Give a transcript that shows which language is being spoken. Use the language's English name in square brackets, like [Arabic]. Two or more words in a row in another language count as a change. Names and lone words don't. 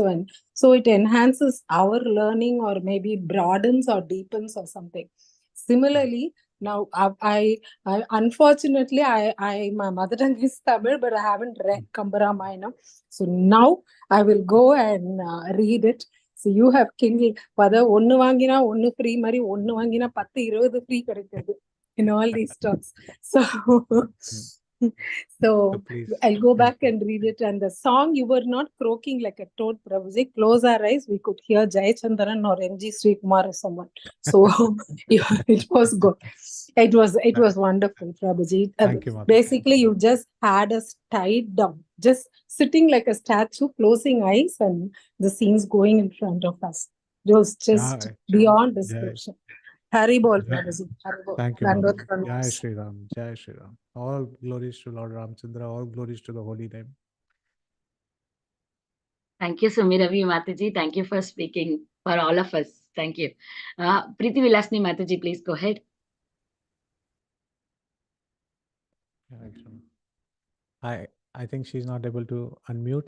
[English] And so it enhances our learning or maybe broadens or deepens or something. Similarly, now I unfortunately my mother tongue is Tamil, but I haven't read Kambaramayana. So now I will go and read it. So you have kindled [Tamil] பட ஒன்னு வாங்கினா ஒன்னு free மாதிரி ஒன்னு வாங்கினா 10 20 free கிடைக்காது [English] in all these talks. So please. I'll go back and read it. And the song, you were not croaking like a toad, Prabhuji. Close our eyes, we could hear Jai Chandran or MG Srikumar or someone. So it was good. It was wonderful, Prabhuji. Thank you, Mata. Basically, you just had us tied down, just sitting like a statue, closing eyes, and the scenes going in front of us. It was just beyond description. Haribol, Prabhuji. Haribol. Thank you, Mata. Dandot Jai Pranams. [Hindi] श्री राम। जय श्री राम. [English] All glories to Lord Ramchandra. All glories to the holy name. Thank you, Sumi Ravi Mataji. Thank you for speaking for all of us. Thank you. Preeti Vilasni Mataji, please go ahead. I think she's not able to unmute.